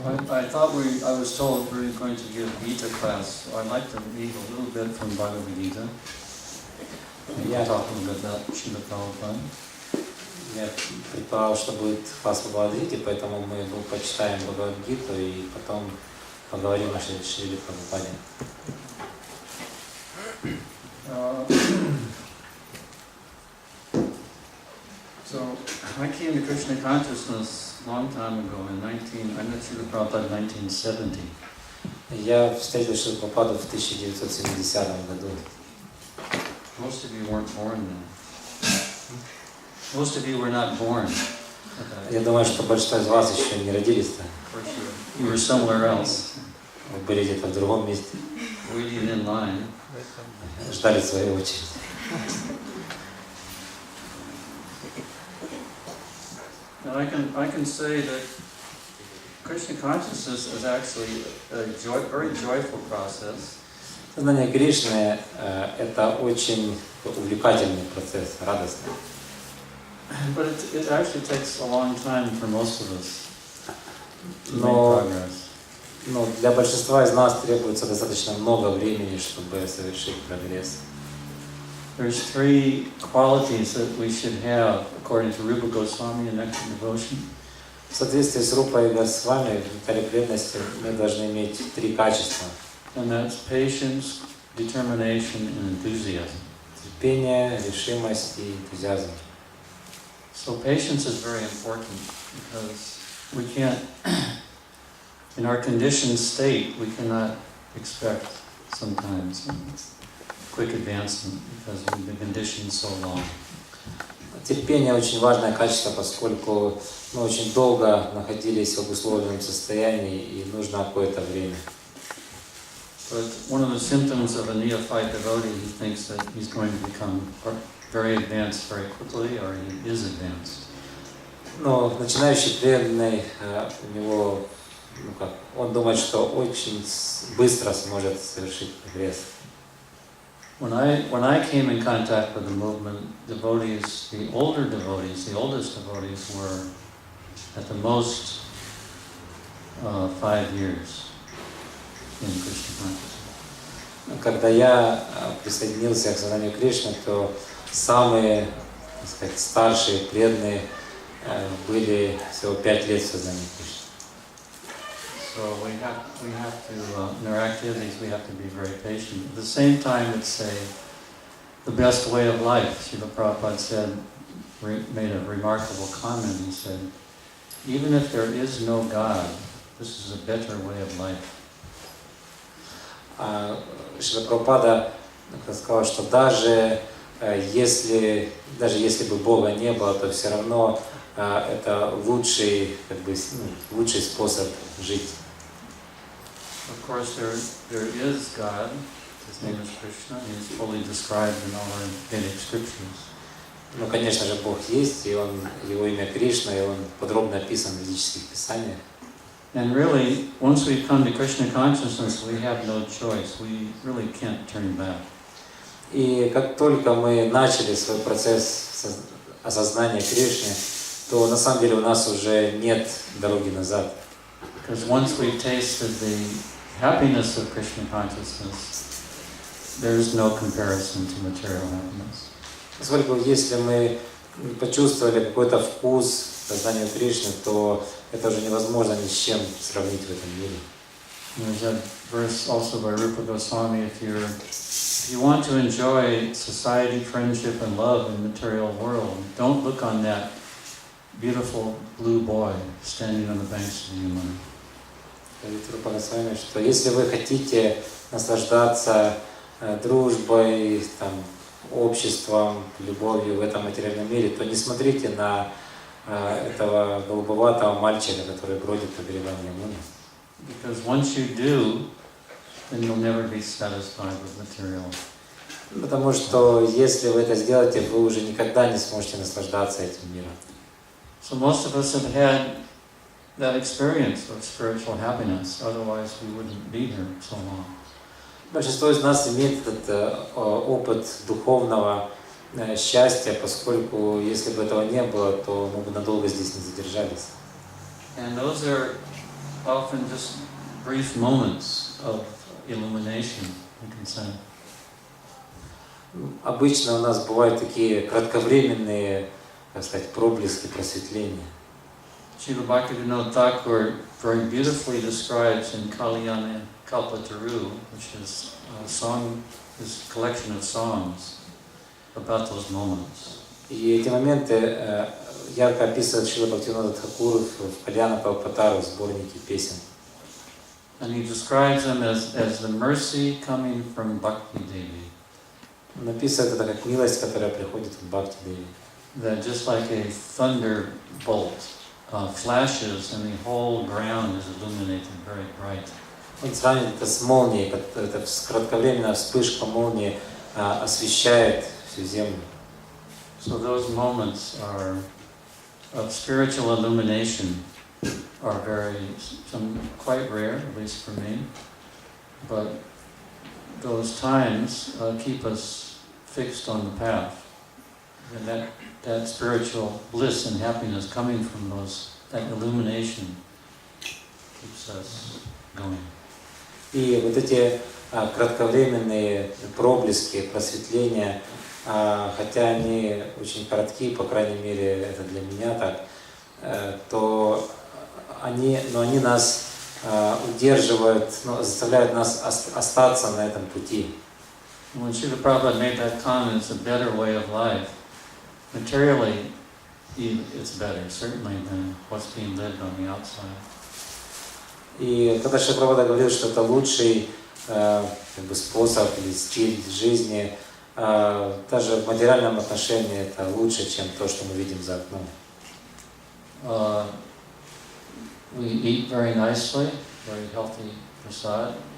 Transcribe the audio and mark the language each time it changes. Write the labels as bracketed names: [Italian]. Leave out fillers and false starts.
[English] I thought I was told we were going to give Gita class, so I'd like to read a little bit from Bhagavad Gita. Я talking about Śrīla Prabhupada. [Russian] Я предполагал, что будет класс по Бхагавад-гите, поэтому мы почитаем Бхагавад-гиту и потом поговорим о Шриле Прабхупаде. [English] So I came to Krishna consciousness a long time ago I met Śrīla Prabhupada in 1970. [Russian] Я встретил Шрилу Прабхупаду в 1970 году. [English] Most of you weren't born then. Most of you were not born. [Russian] Я думаю, что большинство из вас еще не родились-то. [English] You were somewhere else. [Russian] Вы были где-то в другом месте. [English] Waiting in line. [Russian] Ждали своей очереди. [English] And I can say that Krishna consciousness is actually a very joyful process. [Russian] Сознание Кришны это очень увлекательный процесс, радостный. [English] But it actually takes a long time for most of us to make progress. [Russian] Но для большинства из нас требуется достаточно много времени, чтобы совершить прогресс. [English] There's 3 qualities that we should have according to Rupa Goswami in Nectar Devotion. [Russian] В соответствии с Рупой Госвами в Нектаре преданности мы должны иметь 3 качества. [English] And that's patience, determination, and enthusiasm. [Russian] Терпение, решимость и энтузиазм. [English] So patience is very important because we can't, in our conditioned state, we cannot expect sometimes quick advancement because we've been conditioned so long. [Russian] Терпение очень важное качество, поскольку мы очень долго находились в обусловленном состоянии и нужно какое-то время. [English] But one of the symptoms of a neophyte devotee, he thinks that he's going to become very advanced very quickly, or he is advanced. [Russian] Но начинающий преданный, у него, он думает, что очень быстро сможет совершить прогресс. [English] When I came in contact with the movement, devotees, the older devotees, the oldest devotees were at the most 5 years in Krishna consciousness. [Russian] Когда я присоединился к сознанию Кришны, то самые, так сказать, старшие преданные были всего 5 лет в сознании Кришны. [English] So we have to, in our activities, we have to be very patient. At the same time, it's the best way of life. Srila Prabhupada said, made a remarkable comment. He said, even if there is no God, this is a better way of life. [Russian] Шрила Прабхупада сказал, что даже если бы Бога не было, то все равно это лучший способ жить. [English] Of course, there is God. His name is Krishna. He is fully described in all our Vedic scriptures. [Russian] Ну, конечно же, Бог есть, и его имя Кришна, и он подробно описан в ведических писаниях. [English] And really, once we come to Krishna consciousness, we have no choice. We really can't turn back. [Russian] И как только мы начали свой процесс осознания Кришны, то на самом деле у нас уже нет дороги назад. [English] Because once we've tasted the happiness of Krishna consciousness, there is no comparison to material happiness. [Russian] Поскольку если мы почувствовали какой-то вкус сознания Кришны, то это уже невозможно ни с чем сравнить в этом мире. [English] There's a verse also by Rupa Goswami, if you want to enjoy society, friendship, and love in the material world, don't look on that beautiful blue boy standing on the banks of the Yamuna. [Russian] Говорит Рупа Госвами, что если вы хотите наслаждаться дружбой, обществом, любовью в этом материальном мире, то не смотрите на этого голубоватого мальчика, который бродит по берегам Ямуны. [English] Because once you do, then you'll never be satisfied with material. [Russian] Потому что если вы это сделаете, вы уже никогда не сможете наслаждаться этим миром. [English] So most of us have had that experience of spiritual happiness, otherwise we wouldn't be here so long. [Russian] Большинство из нас имеет этот опыт духовного счастья, поскольку если бы этого не было, то мы бы надолго здесь не задержались. [English] And those are often just brief moments of illumination, you can say. [Russian] Обычно у нас бывают такие кратковременные, так сказать, проблески просветления. [English] Srila Bhaktivinoda Thakur very beautifully describes in Kalyana Kalpataru, which is his collection of songs, about those moments. [Russian] И эти моменты ярко описывает Шрила Бхактивинода Тхакур в Кальяна Калпатару, сборнике песен. [English] And he describes them as the mercy coming from Bhakti Devi. [Russian] Он описывает это как милость, которая приходит от Бхакти Деви. [English] That just like a thunderbolt flashes and the whole ground is illuminated very bright. [Russian] Он сравнивает это с молнией, это кратковременная вспышка молнии освещает всю землю. [English] So those moments of spiritual illumination are quite rare, at least for me. But those times keep us fixed on the path. And that spiritual bliss and happiness coming from that illumination keeps us going. [Russian] И вот эти кратковременные проблески просветления, хотя они очень короткие, по крайней мере, это для меня так, то они нас удерживают, заставляют нас остаться на этом пути. [English] When Srila Prabhupada made that comment, it's a better way of life. Materially, it's better, certainly, than what's being lived on the outside. [Russian] И когда Шрила Прабхупада говорил, что это лучший способ или стиль жизни, даже в материальном отношении это лучше, чем то, что мы видим за окном. [English] We eat very nicely, very healthy prasad.